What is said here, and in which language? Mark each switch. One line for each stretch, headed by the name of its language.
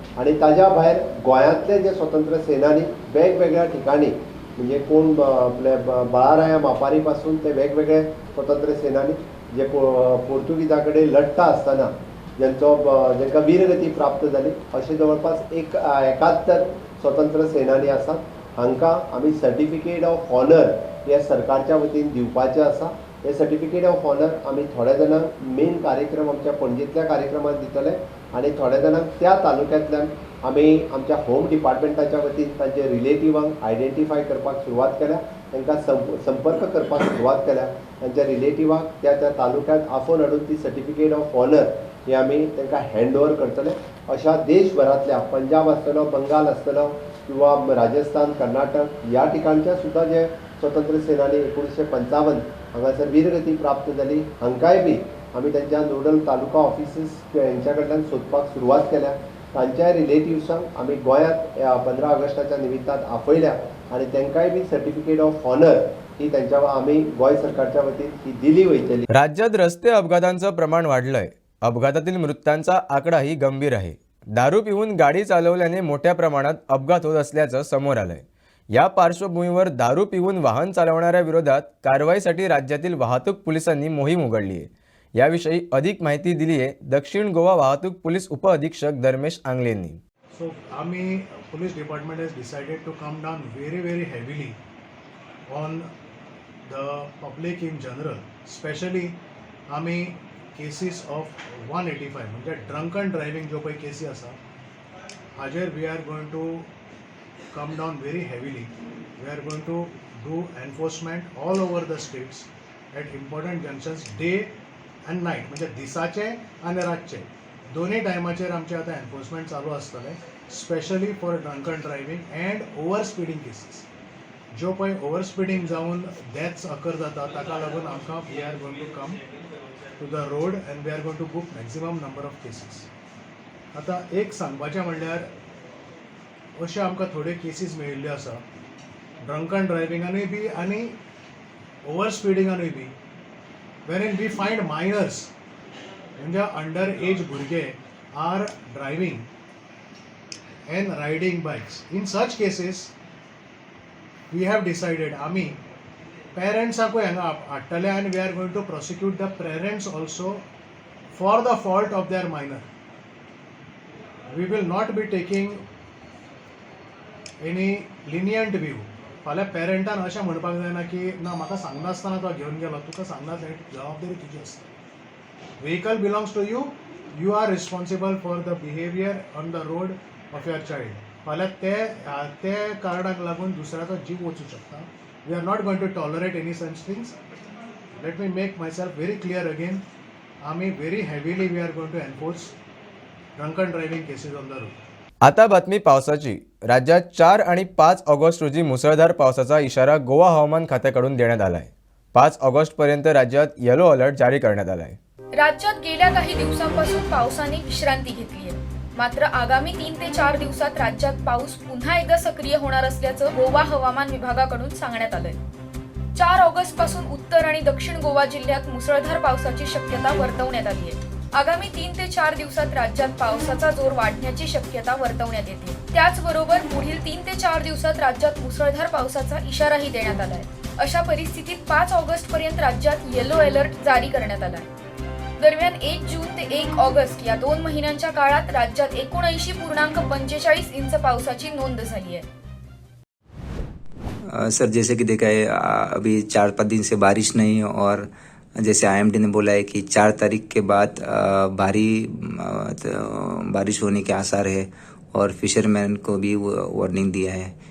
Goan Konkani: आणि ताज्या भायर गोंयांतले जे स्वतंत्र सेनानी वेगवेगळ्या ठिकाणी म्हणजे कोण आपले बाळाराया मापारी पासून ते वेगवेगळे स्वतंत्र सेनानी जे पोर्तुगीजा कडेन लढटा आसतना जांकां वीरगती प्राप्त जाली अशे जवळपास 71 स्वतंत्र सेनानी आसात. हांकां आमी सर्टिफिकेट ऑफ ऑनर हे सरकारच्या वतीन दिवपाचें आसा. हे सर्टिफिकेट ऑफ ऑनर आमी थोड्या जाणांक मेन कार्यक्रम आमच्या पणजेंतल्या कार्यक्रमांत दितले आनी थोड्या जाणांक त्या तालुक्यांतल्यान आमी आमच्या होम डिपार्टमेंटाच्या वतीन तांचे रिलेटिव्हांक आयडेंटिफाय करपाक सुरवात केल्या, तांकां संपर्क करपाक सुरवात केल्या, तांच्या रिलेटिव्हांक त्या तालुक्यांत आफोवन हाडून ती सर्टिफिकेट ऑफ ऑनर ही आमी तांकां हँड ओवर करतले. अशा देशभरांतल्या पंजाब आसतलो, बंगाल आसतलो किंवा राजस्थान, कर्नाटक ह्या ठिकाणच्या सुद्धा जे स्वतंत्र सेनानी 1955 हांगासर वीरगती प्राप्त जाली, हांकांय बी आमी त्यांच्या नोडल तालुका ऑफिसीस यांच्या कडल्यान सोदपाक सुरवात केल्या. तांच्या रिलेटिव्सांक आमी गोंयांत 15 ऑगस्टाच्या निमित्तान आपयल्या आनी तांकांय बी सर्टिफिकेट ऑफ ऑनर ही त्यांच्या आमी गोंय सरकारच्या वतीन ही दिली वयतली.
Marathi: राज्यात रस्ते अपघातांचं प्रमाण वाढलंय. अपघातातील मृत्यूंचा आकडाही गंभीर आहे. दारू पिऊन गाडी चालवल्याने मोठ्या प्रमाणात अपघात होत असल्याचं समोर आलंय. या पार्श्वभूमीवर दारू पिऊन वाहन चालवणाऱ्या विरोधात कारवाईसाठी राज्यातील वाहतूक पोलिसांनी मोहीम उघडली आहे. याविषयी अधिक माहिती दिली आहे दक्षिण गोवा वाहतूक पोलीस उपअधीक्षक धर्मेश आंगले यांनी.
English: So, Army Police Department has decided to come down very heavily on the public in general, especially आम्ही cases of 185 म्हणजे drunken driving
Goan Konkani: जो काही केसी आसा हाजेर
English: we are going to come down very heavily. We are going to do enforcement all over the states at important junctions day and night
Goan Konkani: म्हणजे दिसाचे आणि रातचे दोन्ही टायमाचेर आमचे आता एनफोर्समेंट चालू आसतले,
English: Specially for drunken driving and over speeding cases.
Goan Konkani: जो पळय ओवर स्पीडिंग जावन डेथ्स अकर जाता ताका लागून आमकां
English: We are going to come to the road and we are going to book maximum number of cases.
Goan Konkani: आतां एक सांगपाचें म्हणल्यार अशे आमकां थोड्यो केसीस मेळिल्ल्यो आसा ड्रंकन ड्रायव्हिंगानूय बी आनी over स्पीडिंगानूय B,
English: wherein we find minors
Goan Konkani: म्हणजे अंडर एज भुरगे
English: Are driving and riding bikes. In such cases, we have decided
Goan Konkani: आम्ही पेरेंट्सांकूय हांगा हाडटले
English: and we are going to prosecute the parents also for the fault of their minor. We will not be taking any lenient view.
Goan Konkani: फाल्यां पेरंटान अशें म्हणपाक जायना की ना म्हाका सांगनासतना तो घेवन गेलो, तुका सांगना जबाबदारी तुजी आसता.
English: Vehicle belongs to you. You are responsible for the behavior on the road of your child.
Goan Konkani: फाल्यां ते कारणाक लागून दुसऱ्याचो जीव वचूं शकता.
English: We are not going to tolerate any such things. Let me make myself very clear again. आम्ही very heavily we are going to enforce drunken driving cases on the road.
Marathi: आता बातमी पावसाची. राज्यात 4 आणि 5 ऑगस्ट रोजी मुसळधार पावसाचा इशारा गोवा हवामान खात्याकडून देण्यात आलाय. 5 ऑगस्ट पर्यंत राज्यात येलो अलर्ट जारी करण्यात आलाय. राज्यात गेल्या काही दिवसांपासून पावसाने विश्रांती घेतली आहे. मात्र आगामी 3 ते 4 दिवसात राज्यात पाऊस पुन्हा एकदा सक्रिय होणार असल्याचं गोवा हवामान विभागाकडून सांगण्यात आलंय. 4 ऑगस्ट पासून उत्तर आणि दक्षिण गोवा जिल्ह्यात मुसळधार पावसाची शक्यता वर्तवण्यात आली आहे. आगामी 3 ते 4 दिवसात राज्यात पावसाचा जोर वाढण्याची शक्यता वर्तवण्यात येते. त्याचबरोबर पुढील 3 ते 4 दिवसात राज्यात मुसळधार पावसाचा इशाराही देण्यात आलाय. अशा परिस्थितीत 5 ऑगस्ट पर्यंत राज्यात येलो अलर्ट जारी करण्यात आलाय. दरम्यान 1 जून ते 1 ऑगस्ट या 2 महिन्यांच्या काळात राज्यात 79.45 इंच पावसाची नोंद झाली आहे.
Hindi: सर जैसे कि देखा है अभी 4-5 दिन से बारिश नहीं, और जैसे IMD ने बोला है कि 4 तारीख के बाद भारी बारिश होने के आसार है, और फिशरमैन को भी वार्निंग दिया है.